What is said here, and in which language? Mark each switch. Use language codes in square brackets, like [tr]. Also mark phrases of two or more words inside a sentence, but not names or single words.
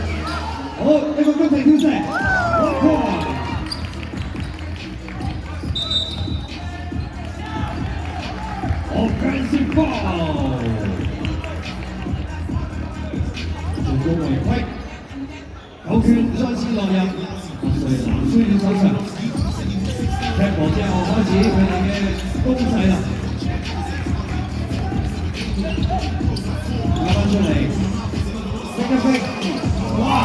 [yue] 好，一個公平挑射 ，1 point。 [en] Offensive foul， [yue] 進攻違規，球權再次落入藍書院手上。踢波之後開始佢哋嘅攻勢啦，打翻出嚟，逼一逼，哇！